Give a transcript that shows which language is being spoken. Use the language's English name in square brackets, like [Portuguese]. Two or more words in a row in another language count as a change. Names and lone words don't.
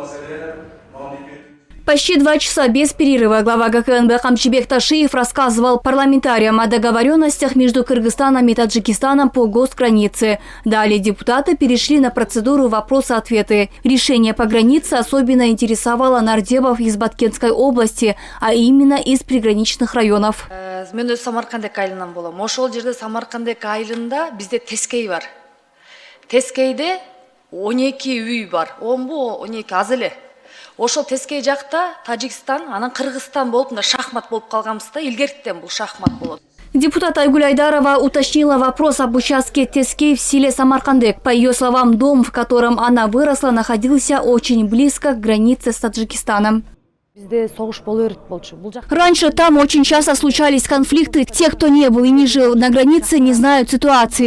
[Russian] Почти 2 часа без перерыва глава ГКНБ Камчибек Ташиев рассказывал парламентариям о договоренностях между Кыргызстаном и Таджикистаном по госгранице. Далее депутаты перешли на процедуру вопросы-ответы. Решение по границе особенно интересовало нардебов из Баткенской области, а именно из приграничных районов. [Kyrgyz] Мен өз Самаркандек айылынан болам. Ошол жерде Самаркандек айылында бизде Тескей бар. Тескейде 12 үй бар. 10-12 аз эле. Ошол Тескей жакта Таджикстан, анан Кыргызстан болуп, шахмат болуп калганбызда, илгертен бул шахмат болот. [Russian] Депутат Айгуль Айдарова уточнила вопрос об участке Тескей в селе Самаркандек. По ее словам, дом, в котором она выросла, находился очень близко к границе с Таджикистаном. Раньше там очень часто случались конфликты. Те, кто не был и не жил на границе, не знают ситуации.